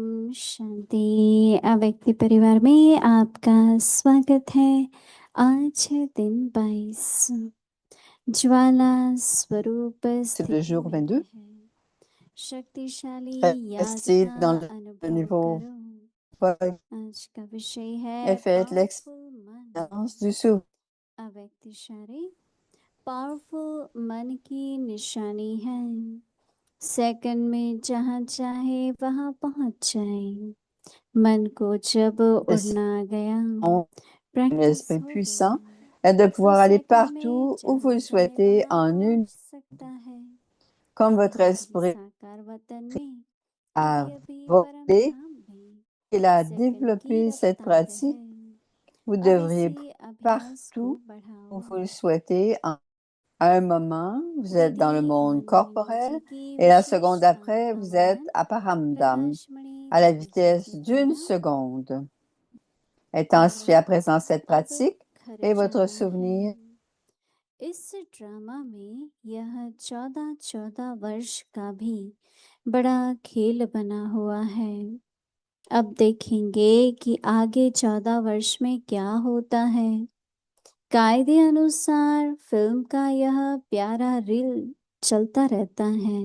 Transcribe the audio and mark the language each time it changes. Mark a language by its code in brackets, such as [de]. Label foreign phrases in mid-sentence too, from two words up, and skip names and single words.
[hi] शांति। अव्यक्ति परिवार में आपका स्वागत है। आज है दिन 22। ज्वाला स्वरूप [fr] C'est le [hi] स्थिति [fr] jour [hi] में [fr] 22. [hi] है। शक्तिशाली याद [fr] Restez [hi] का [fr] dans le [hi] अनुभव [fr] niveau [hi] करो। [fr] vague [hi] आज का विषय है [fr] et faites [hi] पावरफुल मन। [fr] l'expérience du souffle. [hi] अव्यक्तिशाली पावरफुल मन की निशानी है। सेकंड में जहाँ चाहे वहाँ पहुँच जाए। मन को जब उड़ना गया, [fr] Un [hi] प्रैक्टिस [fr] esprit [hi] हो [fr] puissant [hi] गई, [fr] est de [hi] तो [fr] pouvoir aller [hi] सेकंड में [fr] partout où vous [hi] जहाँ [fr] le [hi] चाहे [fr] souhaitez [hi] वहाँ [fr] en [hi] पहुँच [fr] une. [hi] सकता है। [fr] Comme votre [hi] अभी [fr] esprit [hi] साकार वतन में, [fr] a [hi] अभी अभी परम [fr] volé, [hi] धाम में [fr] il a [hi] सेकंड की [fr] développé cette [hi] रफ्तार [fr] pratique, [hi] है। [fr] vous [hi] अब [fr] devriez [hi] इसी अभ्यास को [fr] partout où [hi] बढ़ाओ। [fr] vous le souhaitez à un moment, vous êtes dans le [hi] विधि [fr] monde [hi] मनमोहनी जी [fr] corporel [hi] की [fr] et la [hi] विशेष [fr] seconde après, vous êtes [hi] भावनावान [fr] à Paramdam, [hi] प्रकाशमणि [fr] à la [hi] दीदी जी [fr] vitesse [hi] की [fr] d'une [hi] कला [fr] seconde. [hi] और [fr] Intensifiez à présent cette [hi] अब [fr] pratique [hi] घर [fr] et votre [hi] जाना है। [fr] souvenir. [hi] इस ड्रामा में यह 14 वर्ष का भी बड़ा खेल बना हुआ है। अब देखेंगे कि आगे 14 वर्ष में क्या होता है। कायदे अनुसार फिल्म का यह प्यारा रील चलता रहता है।